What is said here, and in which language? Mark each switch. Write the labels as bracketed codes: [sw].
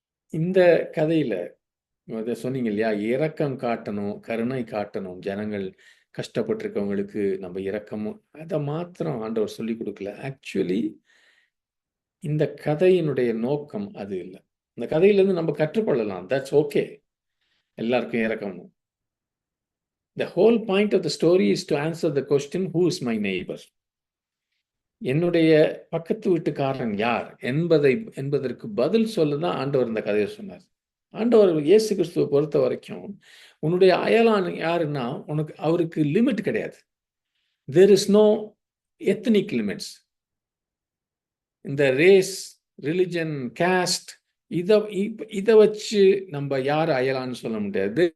[ta] இந்த கதையில சொன்னீங்க இல்லையா, இரக்கம் காட்டணும், கருணை காட்டணும், ஜனங்கள் கஷ்டப்பட்டிருக்கவங்களுக்கு நம்ம இரக்கமும், அதை மாத்திரம் ஆண்டவர் சொல்லி கொடுக்கல. ஆக்சுவலி இந்த கதையினுடைய நோக்கம் அது இல்லை. இந்த கதையிலிருந்து நம்ம கற்றுக்கொள்ளலாம், [en] that's okay, [ta] எல்லாருக்கும் இரக்கமும். [en] The whole point of the story is to answer the question, who is my neighbor? [ta] என்னுடைய பக்கத்து வீட்டுக்காரன் யார் என்பதற்கு பதில் சொல்லதான் ஆண்டவர் இந்த கதையை சொன்னார். ஆண்டவர் இயேசு கிறிஸ்துவை பொறுத்த வரைக்கும் உன்னுடைய அயலான் யாருன்னா அவருக்கு லிமிட் கிடையாது. [en] there is no ethnic limits. [ta] இந்த ரேஸ், ரிலிஜன், காஸ்ட் இதை வச்சு நம்ம யார் அயலான்னு சொல்ல முடியாது.